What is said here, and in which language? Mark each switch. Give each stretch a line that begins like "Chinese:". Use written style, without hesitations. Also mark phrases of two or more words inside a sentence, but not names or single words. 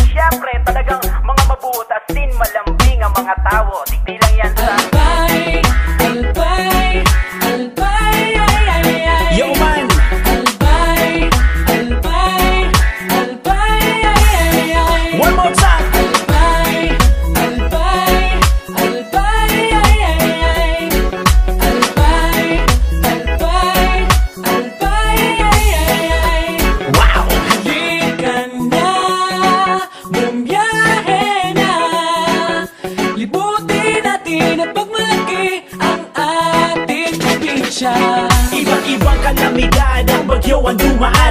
Bikol: Syempre, talagang mga mabuot, asin, malambing ang mga tao. Digdi lang yan sa
Filipino: Albay, albay, albay, ay, ay, ay.
English: Yo man,
Filipino: Albay, albay, albay, ay, ay, ay.
English: one more time.
Filipino: Albay, albay, albay, ay, ay, ay. Albay, albay, albay, ay, ay, ay. Wow! Halika na, bumiyahe na. Libuti natin at pagmalaki ang ating probinsya. Iba't-ibang kalamidad ang bagyo ang dumaan.